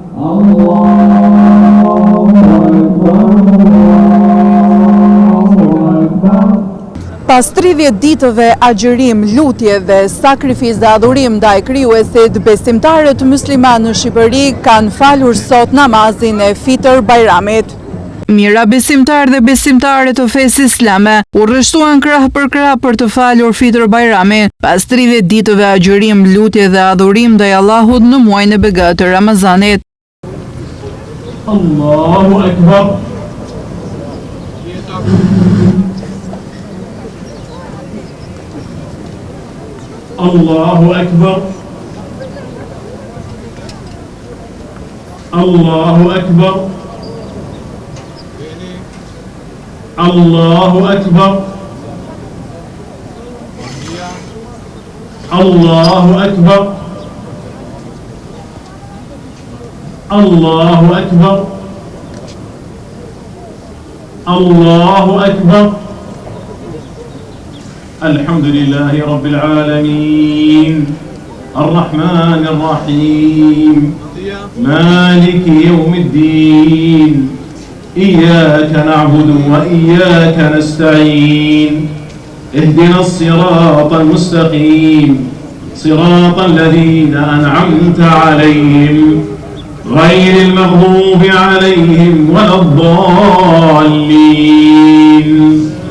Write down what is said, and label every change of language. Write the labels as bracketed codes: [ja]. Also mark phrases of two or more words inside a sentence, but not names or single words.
[sq] Pas 30 ditëve agjërim, lutje dhe sakrifizë dhe adhurim ndaj krijuesit, besimtarët musliman në Shqipëri kanë falur sot namazin e Fitër Bajramit. Mira besimtar dhe besimtare të fesë islame u rreshtuan krah për të falur Fitër Bajramin, pas 30 ditëve agjërim, lutje dhe adhurim ndaj Allahut në muajin e begat të Ramazanit. [ar] الله أكبر. الله أكبر. الله أكبر. الله أكبر. الله أكبر. الله أكبر. الله أكبر. الحمد لله رب العالمين الرحمن الرحيم مالك يوم الدين إياك نعبد وإياك نستعين اهدنا الصراط المستقيم صراط الذين أنعمت عليهم غير المغضوب عليهم ولا الضالين